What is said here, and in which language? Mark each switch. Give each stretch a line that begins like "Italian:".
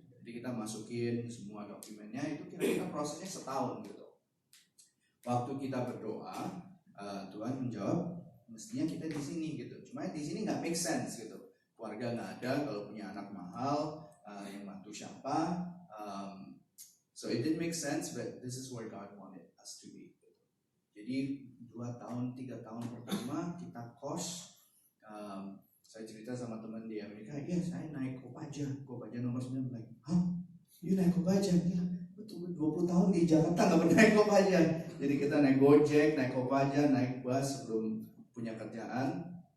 Indonesian: Jadi kita masukin semua dokumennya, itu kira-kira prosesnya setahun gitu. Waktu kita berdoa, Tuhan menjawab, mestinya kita di sini gitu. Cuma di sini nggak
English: make sense
Indonesian: gitu. Keluarga nggak ada, kalau punya anak mahal, yang bantu siapa?
English: So it didn't make sense, but this is where God wanted us to be.
Indonesian: Jadi 2 tahun, 3 tahun pertama kita kos. Saya cerita sama teman di Amerika, iya saya naik Kopaja nomor 9.
English: Like,
Indonesian: hah? You naik Kopaja? Ya, betul, 20 tahun di Jakarta nggak pernah naik Kopaja. Jadi kita naik Gojek, naik Kopaja, naik bus sebelum punya kerjaan.